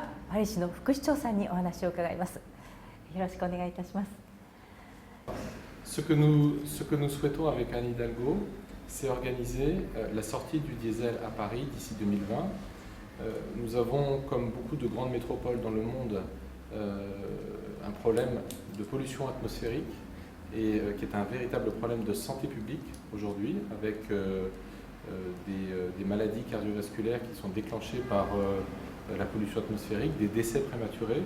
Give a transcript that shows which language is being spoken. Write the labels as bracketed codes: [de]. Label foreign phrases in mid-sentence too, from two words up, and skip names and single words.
[ja] パリ市の副市長さんにお話を伺います。よろしくお願いいたします。 [fr] Ce que nous souhaitons avec Anne Hidalgo, c'est organiser la sortie du diesel à Paris d'ici 2020. Nous avons, comme beaucoup de grandes métropoles dans le monde, un problème de pollution atmosphérique et qui est un véritable problème de santé publique aujourd'hui, avec des maladies cardiovasculaires qui sont déclenchées par la pollution atmosphérique, des décès prématurés.